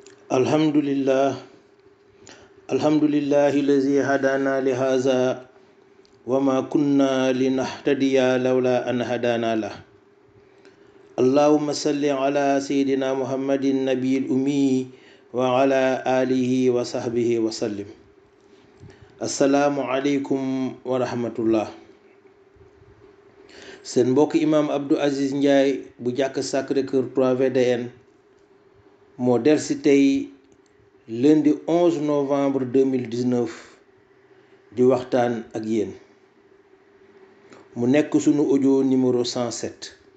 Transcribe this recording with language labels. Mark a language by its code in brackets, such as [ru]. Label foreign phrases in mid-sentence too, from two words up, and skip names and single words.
[ar] الحمد لله الذي هدانا لهذا وما كنا لنهتدي لولا أن هدانا له. اللهم صل على سيدنا محمد النبي الأمي وعلى آله وصحبه وسلم. السلام عليكم ورحمة الله. [wo] seen mbokk imam Abdou Aziz Ndiaye bu jàkk Sacré-Cœur 3 VDN moo delsi tey lundi 11 novembre 2019 di waxtaan ak yéen mu nekk sunu audio numéro 107.